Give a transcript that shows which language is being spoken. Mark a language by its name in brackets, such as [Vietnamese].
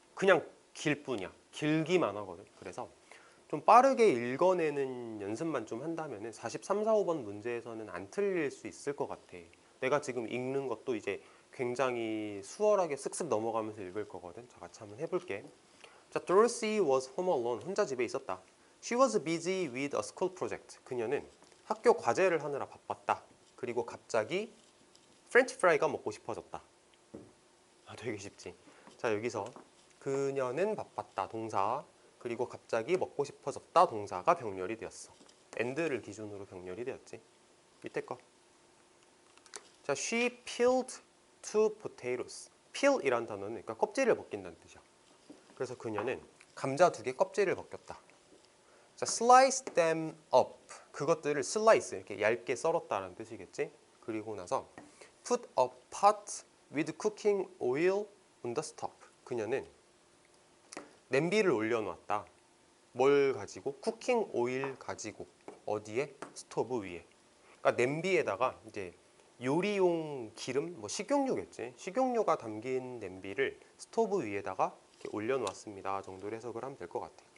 [Korean] 그냥 길 뿐이야. 길기만 하거든. 그래서 좀 빠르게 읽어내는 연습만 좀 한다면 43, 45번 문제에서는 안 틀릴 수 있을 것 같아. 내가 지금 읽는 것도 이제 굉장히 수월하게 쓱쓱 넘어가면서 읽을 거거든. 자, 같이 한번 해볼게. [English] 자, Dorothy was home alone. [Korean] 혼자 집에 있었다. [English] She was busy with a school project. [Korean] 그녀는 학교 과제를 하느라 바빴다. 그리고 갑자기 프렌치 프라이가 먹고 싶어졌다. 아, 되게 쉽지. 자, 여기서 그녀는 바빴다 동사, 그리고 갑자기 먹고 싶어졌다 동사가 병렬이 되었어. and를 기준으로 병렬이 되었지. 밑에 거. [English] 자, she peeled 2 potatoes. [Korean] peel이란 단어는 그러니까 껍질을 벗긴다는 뜻이야. 그래서 그녀는 감자 2개 껍질을 벗겼다. [English] 자, slice them up. [Korean] 그것들을 slice 이렇게 얇게 썰었다는 뜻이겠지. 그리고 나서 [English] put a pot with cooking oil on the stove. [Korean] 그녀는 냄비를 올려놓았다. 뭘 가지고? 쿠킹 오일 가지고. 어디에? 스토브 위에. 그러니까 냄비에다가 이제 요리용 기름, 뭐 식용유겠지. 식용유가 담긴 냄비를 스토브 위에다가 이렇게 올려놓았습니다. 정도로 해석을 하면 될 것 같아.